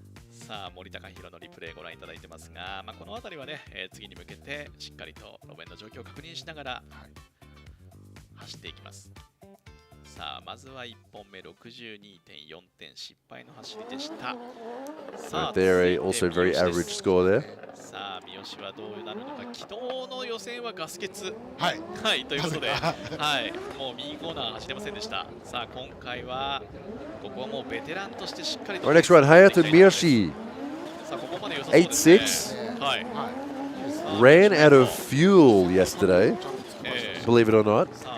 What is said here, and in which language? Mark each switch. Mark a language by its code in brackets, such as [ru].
[ja] さあ森高弘のリプレイご覧いただいてますが、この辺りはね、次に向けてしっかりと路面の状況を確認しながら走っていきます。さあまずは1本目 62.4 点失敗の走りでした。 [en] Right there, also very average score there. [ja] さあ三好はどうなるのか。昨日の予選はガス欠はいということで、もう右コーナー走れませんでした。さあ今回はここはもうベテランとしてしっかりと。 [en] Our next run, Hayato Miyoshi, 8-6, ran out of fuel yesterday, believe it or not.